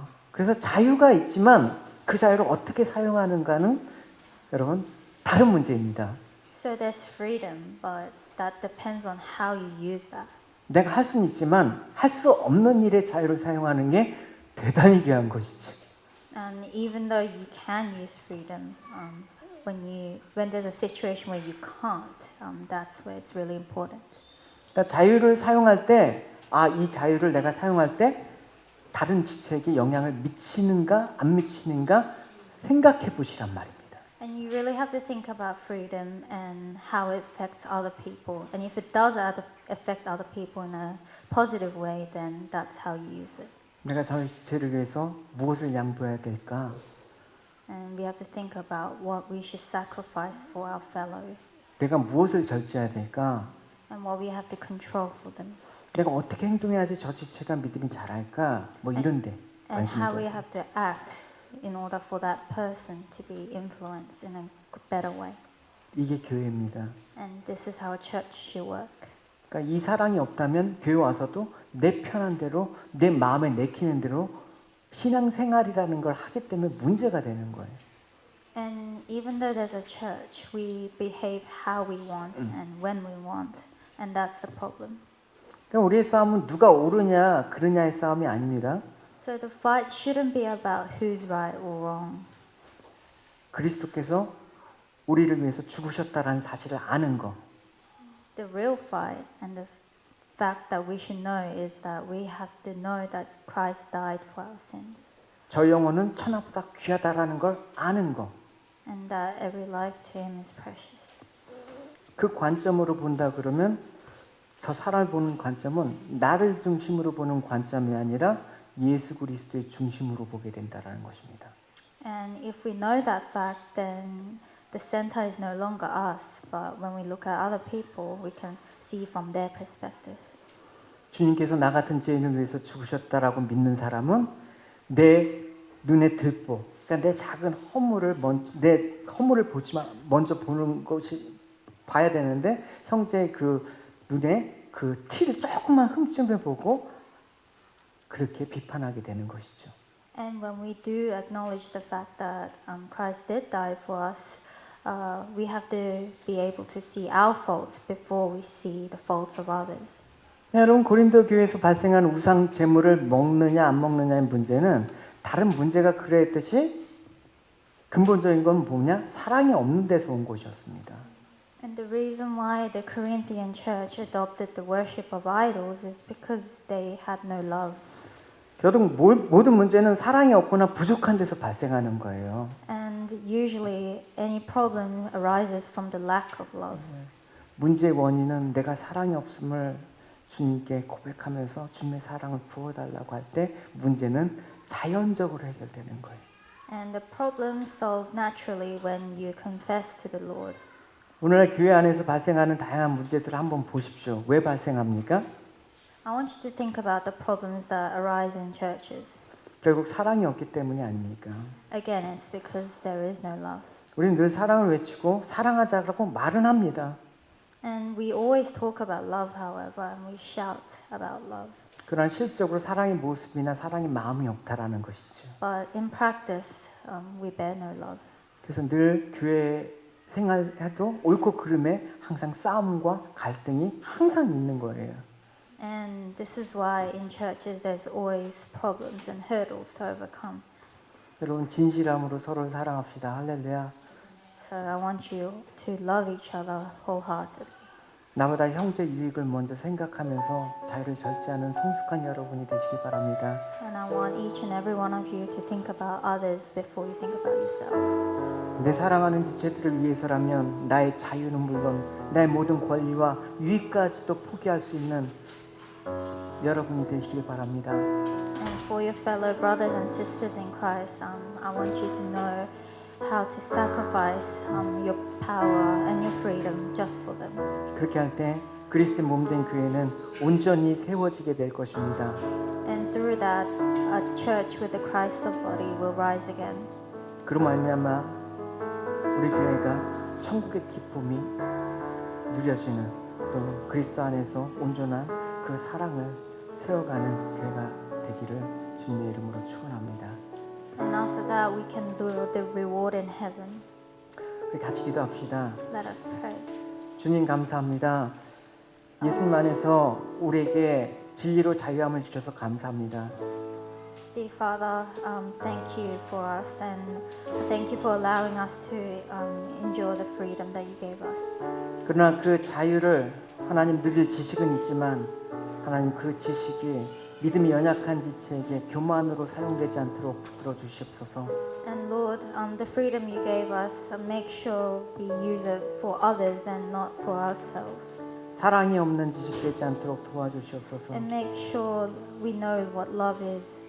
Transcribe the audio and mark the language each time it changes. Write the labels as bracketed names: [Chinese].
[Korean] 그래서 자유가 있지만 그 자유를 어떻게 사용하는가는 여러분 다른 문제입니다. [English] So there's freedom, but that depends on how you use that. [Korean] 내가 할 수는 있지만 할 수 없는 일에 자유를 사용하는 게 대단히 귀한 것이지. [English] And even though you can use freedom, when there's a situation where you can't, that's where it's really important. [Korean] 그러니까 자유를 사용할 때, 이 자유를 내가 사용할 때 다른 지체에게 영향을 미치는가 안 미치는가 생각해 보시란 말입니다. [English] And you really have to think about freedom and how it affects other people. And if it does affect other people in a positive way, then that's how you use it. [Korean] 내가 저희 지체를 위해서 무엇을 양보해야 될까? [English] And we have to think about what we should sacrifice for our fellow [Korean] 내가 무엇을 절제해야 될까? [English] and what we have to control for them. [Korean] 내가 어떻게 행동해야지 저 지체가 믿음이 잘할까? 뭐 이런데 [English] And how [Korean] 관심이 [English] we have to act in order for that person to be influenced in a better way. [Korean] 이게 교회입니다. [English] And this is how a church should work. [Korean] 그러니까 이 사랑이 없다면 교회 와서도 내 편한 대로 내 마음에 내키는 대로 신앙생활이라는 걸 하기 때문에 문제가 되는 거예요. [English] And even though there's a church, we behave how we want and when we want. And that's the problem. [Korean] 그러니까 우리의 싸움은 누가 옳으냐 그르냐의 싸움이 아닙니다. [English] So the fight shouldn't be about who's right or wrong. [Korean] 그리스도께서 우리를 위해서 죽으셨다라는 사실을 아는 거. [English] The real fight and the fact that we should know is that we have to know that Christ died for our sins. [Korean] 저 영혼은 천하보다 귀하다라는 걸 아는 거. [English] And that every life to him is precious. [Korean] 그 관점으로 본다 그러면 저 사람을 보는 관점은 나를 중심으로 보는 관점이 아니라 예수 그리스도의 중심으로 보게 된다라는 것입니다. [English] And if we know that fact, then the center is no longer us, but when we look at other people, we can see from their perspective. [Korean] 주님께서 나 같은 죄인을 위해서 죽으셨다라고 믿는 사람은 내 눈에 들보, 그러니까 내 작은 내 허물을 보지만 먼저 보는 것이 봐야 되는데 형제의 그 눈에 그 티를 조금만 흠집해 보고 그렇게 비판하게 되는 것이죠. [English] And when we do acknowledge the fact that Christ did die for us, we have to be able to see our faults before we see the faults of others. [Korean] 여러분 고린도 교회에서 발생한 우상 제물을 먹느냐 안 먹느냐의 문제는 다른 문제가 그랬듯이 근본적인 건 뭐냐? 사랑이 없는 데서 온 것이었습니다. [English] And the reason why the Corinthian church adopted the worship of idols is because they had no love. [Korean] 결국 모든 문제는 사랑이 없거나 부족한 데서 발생하는 거예요. [English] And usually any problem arises from the lack of love. [Korean] 문제의 원인은 내가 사랑이 없음을 주님께 고백하면서 주님의 사랑을 부어달라고 할 때 문제는 자연적으로 해결되는 거예요. [English] And the problem solved naturally when you confess to the Lord. [Korean] 오늘날 교회 안에서 발생하는 다양한 문제들을 한번 보십시오. 왜 발생합니까? [English] I want you to think about the problems that arise in churches. [Korean] 결국 사랑이 없기 때문이 아닙니까? [English] Again, it's because there is no love. [Korean] 우리는 늘 사랑을 외치고 사랑하자라고 말은 합니다. [English] And we always talk about love, however, and we shout about love. [Korean] 그러나 실질적으로 사랑의 모습이나 사랑의 마음이 없다라는 것이죠. [English] But in practice, we bear no love. [Korean] 그래서 늘 교회 생활해도 옳고 그름에 항상 싸움과 갈등이 항상 있는 거예요. [English] And this is why in churches there's always problems and hurdles to overcome. [Korean] 여러분 진실함으로 서로를 사랑합시다. 할렐루야. [English] So I want you to love each other wholeheartedly. [Korean] 나보다 형제 유익을 먼저 생각하면서 자유를 절제하는 성숙한 여러분이 되시기 바랍니다. [English] And I want each and every one of you to think about others before you think about yourselves. [Korean] 내 사랑하는 지체들을 위해서라면 나의 자유는 물론 나의 모든 권리와 유익까지도 포기할 수 있는 여러분이 되시길 바랍니다. [English] And for your fellow brothers and sisters in Christ, I want you to know how to sacrifice your power and your freedom just for them. [Korean] 그렇게 할 때 그리스도의 몸된 교회는 온전히 세워지게 될 것입니다. [English] And through that, a church with the Christ of body will rise again. [Korean] 그로 말미암아 우리 교회가 천국의 기쁨이 누려지는 또 그리스도 안에서 온전한 그 사랑을 세워가는 교회가 되기를 주님의 이름으로 축원합니다. [English] And after that, we can do the reward in heaven. [Korean] 우리 같이 기도합시다. [English] Let us pray. [Korean] 주님 감사합니다. 예수님 안에서 우리에게 진리로 자유함을 주셔서 감사합니다. [English] Dear Father, thank you for us and thank you for allowing us to enjoy the freedom that you gave us. [Korean] 그러나 그 자유를 하나님 누릴 지식은 있지만 하나님 그 지식이 믿음이 연약한 지체에게 교만으로 사용되지 않도록 붙들어 주시옵소서. [English] And Lord, the freedom you gave us, make sure we use it for others and not for ourselves. [Korean] 사랑이 없는 지식 되지 않도록 도와주시옵소서. [English] And make sure we know what love is.